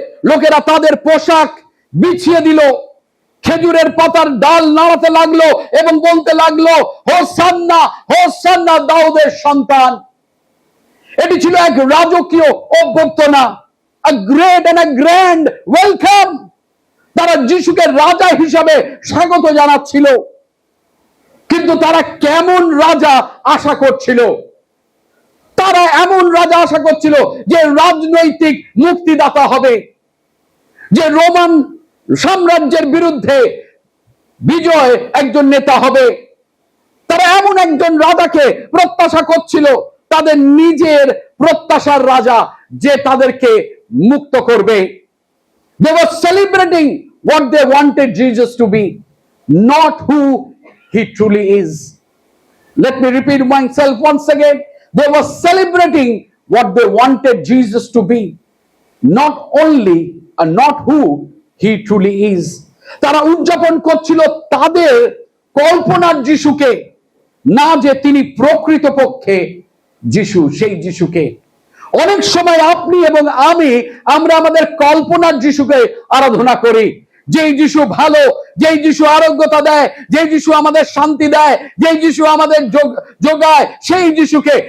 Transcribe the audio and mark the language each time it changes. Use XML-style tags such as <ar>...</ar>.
<bn>লোকেরা তাদের পোশাক বিছিয়ে দিল, খেজুরের পাতার ডাল নাড়াতে লাগলো এবং বলতে লাগলো, হোসান্না হোসান্না দাউদের সন্তান। এটি ছিল এক রাজকীয় অভ্যর্থনা,</bn> <en>a great and a grand welcome.</en> <bn>তারা যিশুকে রাজা হিসাবে স্বাগত জানাচ্ছিল, কিন্তু তারা কেমন রাজা আশা করছিল? তারা এমন রাজা আশা করছিল যে রাজনৈতিক মুক্তিদাতা হবে, যে রোমান সাম্রাজ্যের বিরুদ্ধে বিজয় একজন নেতা হবে। তারা এমন একজন রাজাকে প্রত্যাশা করছিল, তাদের নিজের প্রত্যাশার রাজা, যে তাদেরকে মুক্ত করবে।</bn> <en>They were celebrating what they wanted Jesus to be, not who he truly is. Let me repeat myself once again. They were celebrating what they wanted Jesus to be, not only and not who he truly is.</en> <bn>তারা উদযাপন করছিল তাদের কল্পনার যিশুকে, না যে তিনি প্রকৃতপক্ষে যিশু, সেই যিশুকে। অনেক সময় আপনি এবং আমরা আমাদের কল্পনার যিশুকে আরাধনা করি, যেই যিশু ভালো, যেই যিশু আরোগ্যতা দেয়, যেই যিশু আমাদের শান্তি দেয়, যেই যিশু আমাদের যোগায়, সেই যিশুকে।</bn>